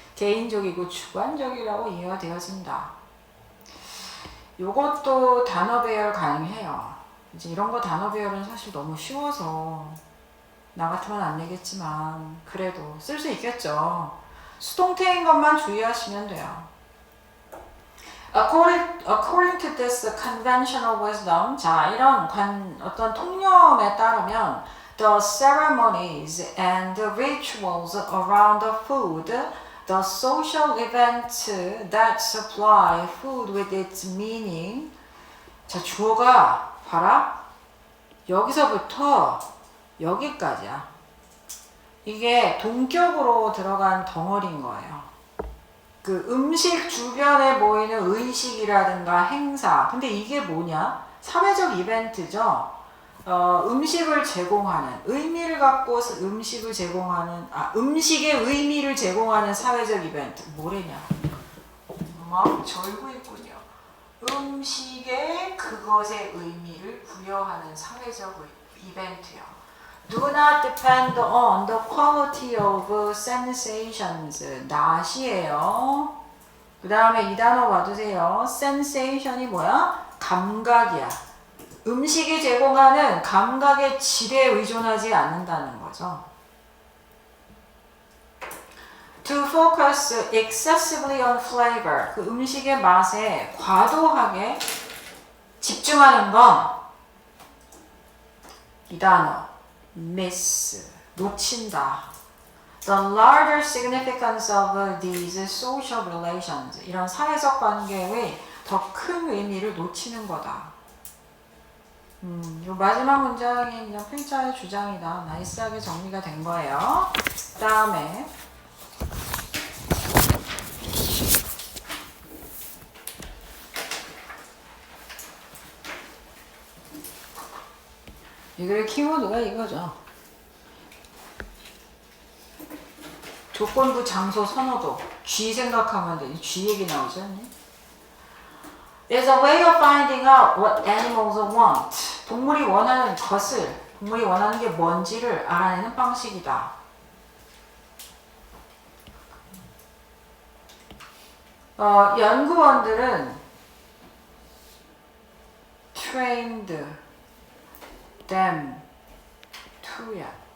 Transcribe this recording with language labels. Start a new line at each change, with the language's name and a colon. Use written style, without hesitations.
Korean: 개인적이고 주관적이라고 이해가 되어진다. 요것도 단어 배열 가능해요. 이제 이런 거 단어 배열은 사실 너무 쉬워서 나 같으면 안 내겠지만 그래도 쓸 수 있겠죠. 수동태인 것만 주의하시면 돼요.
English: According to this conventional wisdom,
Korean: 자, 이런 어떤 통념에 따르면
English: the ceremonies and the rituals around the food, the social events that supply food with its meaning.
Korean: 자, 주어가 봐라. 여기서부터 여기까지야. 이게 동격으로 들어간 덩어리인 거예요. 그 음식 주변에 보이는 의식이라든가 행사. 근데 이게 뭐냐? 사회적 이벤트죠. 음식을 제공하는, 의미를 갖고 음식을 제공하는, 음식의 의미를 제공하는 사회적 이벤트. 뭐래냐? 막 절고 있군요. 음식에 그것의 의미를 부여하는 사회적 이벤트요.
English: Do not depend on the quality of sensations.
Korean: not이에요. 그 다음에 이 단어 봐주세요. sensation이 뭐야? 감각이야. 음식이 제공하는 감각의 질에 의존하지 않는다는 거죠.
English: To focus excessively on flavor.
Korean: 그 음식의 맛에 과도하게 집중하는 건 이 단어. miss, 놓친다.
English: The larger significance of these social relations.
Korean: 이런 사회적 관계의 더 큰 의미를 놓치는 거다. 요 마지막 문장이 그냥 필자의 주장이다. 나이스하게 정리가 된 거예요. 그 다음에 이거의 키워드가 이거죠. 조건부 장소 선호도. 쥐 생각하면 돼. 쥐 얘기 나오지 않니?
English: There's a way of finding out what animals want.
Korean: 동물이 원하는 것을, 동물이 원하는 게 뭔지를 알아내는 방식이다. 연구원들은
English: trained them to
Korean: 야.